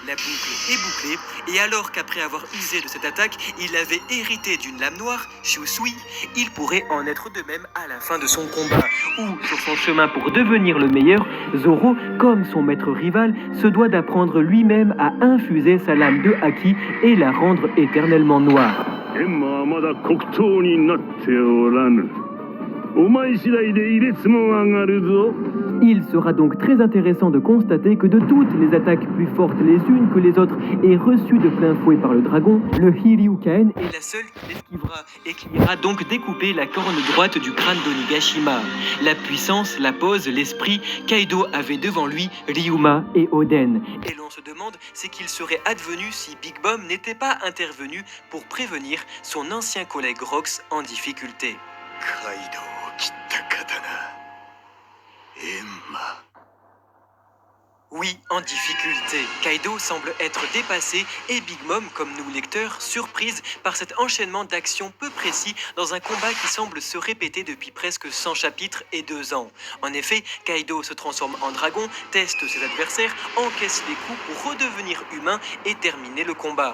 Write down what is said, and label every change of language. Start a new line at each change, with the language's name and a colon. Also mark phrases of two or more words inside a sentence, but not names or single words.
French: La boucle est bouclée, et alors qu'après avoir usé de cette attaque, il avait hérité d'une lame noire, Shusui, il pourrait en être de même à la fin de son combat, où, sur son chemin pour devenir le meilleur, Zoro, comme son maître rival, se doit d'apprendre lui-même à infuser sa lame de Haki et la rendre éternellement noire.
Japanese: エンマはまだ黒刀になっておらぬ。お前次第で異列も上がるぞ。
French: Il sera donc très intéressant de constater que de toutes les attaques plus fortes les unes que les autres et reçues de plein fouet par le dragon, le Hiryuken est la seule qui l'esquivera et qui ira donc découper la corne droite du crâne d'Onigashima. La puissance, la pose, l'esprit, Kaido avait devant lui Ryuma et Oden. Et l'on se demande ce qu'il serait advenu si Big Mom n'était pas intervenu pour prévenir son ancien collègue Rox en difficulté.
Japanese: Kaido 切った刀。エンマ。
French: Oui, en difficulté. Kaido semble être dépassé et Big Mom, comme nous lecteurs, surprise par cet enchaînement d'actions peu précis dans un combat qui semble se répéter depuis presque 100 chapitres et 2 ans. En effet, Kaido se transforme en dragon, teste ses adversaires, encaisse les coups pour redevenir humain et terminer le combat.